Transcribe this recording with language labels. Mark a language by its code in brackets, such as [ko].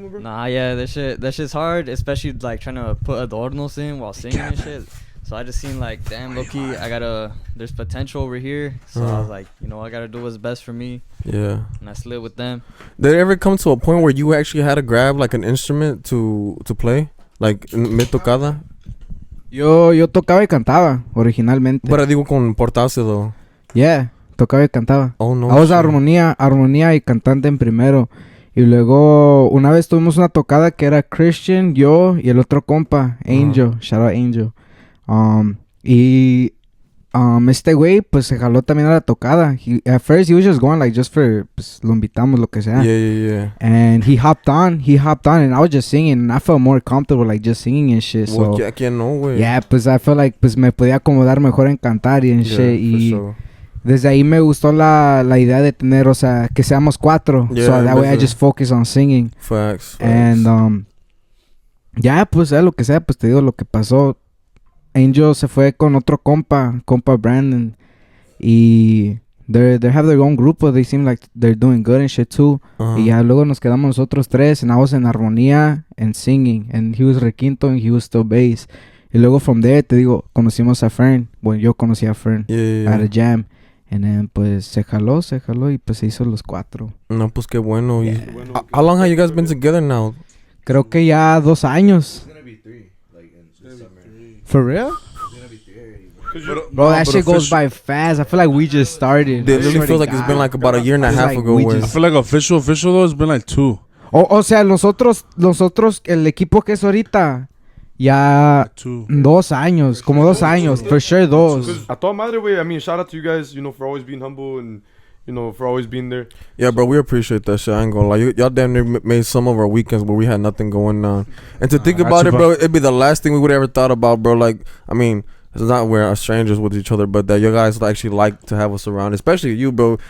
[en] Nah, yeah, that shit's hard, especially like trying to put adornos in while singing and shit. So I just seen like, damn, low-key, there's potential over here. So I was like, you know, I gotta do what's best for me. Yeah. And I slid with them. Did it ever come to a point where you actually had to grab like an instrument to play? [es] Like, me tocada? Yo tocaba y cantaba originalmente. Pero digo con Portace, though. Yeah, tocaba y cantaba. Oh, no. [en] I was [es] armonía y cantante en primero. Y luego una vez tuvimos una tocada que era Christian, yo y el otro compa, Angel. [en] Shout out Angel. [es] Este güey pues se jaló también a la tocada. [en] At first he was just going like just for, [es] pues lo invitamos, lo que sea. [en] Yeah. And he hopped on and I was just singing, and I felt more comfortable like just singing and shit. Well, so [es] ¿quién no, güey? Yeah, pues [en] I felt like [es] pues me podía acomodar mejor en cantar y en shit. Y [en] sure. [es] Desde ahí me gustó la idea de tener, o sea, que seamos 4. [en] Yeah, so that way I just focus on singing. Facts. [es] And ya, pues lo que sea, pues te digo lo que pasó. Angel se fue con otro compa Brandon, y [en] they have their own grupo. They seem like they're doing good and shit too. [es] Y ya luego nos quedamos nosotros 3, [en] and I was in armonía and singing, and he was requinto and he was still bass. [es] Y luego [en] from there, [es] te digo, conocimos a Fern. Bueno, yo conocí a Fern [en] at a jam. And then [es] pues se jaló y pues se hizo los 4. No, pues qué bueno. [en] Yeah. How long have you guys been together now? [es] Creo que ya 2 años. [en] It's gonna be 3, like in summer. For real? It's gonna be 3 already, Bro, that shit goes by fast. I feel like we just started. It really feels like it's been like about a year and a half ago. I feel like official though, it's been like 2. [es] O sea, nosotros, el equipo que es ahorita, ya 2 años, como 2 años, [en] for sure 2. [es] A toda madre, güey. [en] I mean, shout out to you guys, you know, for always being humble and, you know, for always being there. Yeah, bro, we appreciate that shit. I ain't gonna lie. Y'all damn near made some of our weekends where we had nothing going on. And to think about it, bro, it'd be the last thing we would ever thought about, bro. Like, I mean, it's not we're strangers with each other, but that you guys actually like to have us around, especially you, bro.